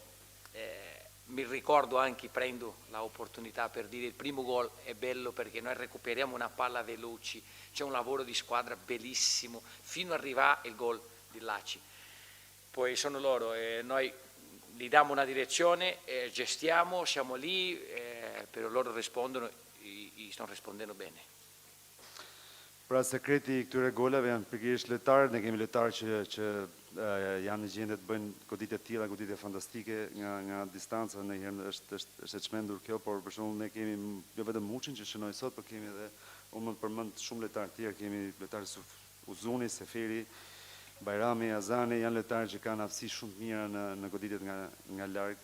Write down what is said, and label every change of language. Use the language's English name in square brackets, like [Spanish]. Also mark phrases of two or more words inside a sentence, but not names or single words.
[Italian] Mi ricordo anche, prendo l'opportunità per dire, il primo gol è bello perché noi recuperiamo una palla veloci, c'è un lavoro di squadra bellissimo fino ad arrivare il gol di Laci. Poi sono loro, noi gli diamo una direzione, gestiamo, siamo lì, però loro rispondono e stanno rispondendo bene. [Albanian] Pra sekreti I këtyre golave janë pikërisht lojtarët, ne kemi lojtarë që janë në gjendje të bëjnë goditje të tilla, goditje fantastike nga distanca, ndonjëherë është e çmendur kjo, por për shembull ne kemi jo vetëm Muçin që shënoi sot, por kemi edhe, unë mund të përmend shumë lojtarë të tjerë, kemi lojtarë si Uzuni, Seferi, Bajrami, Azani, janë lojtarë që kanë aftësi shumë të mira në goditjet nga larg.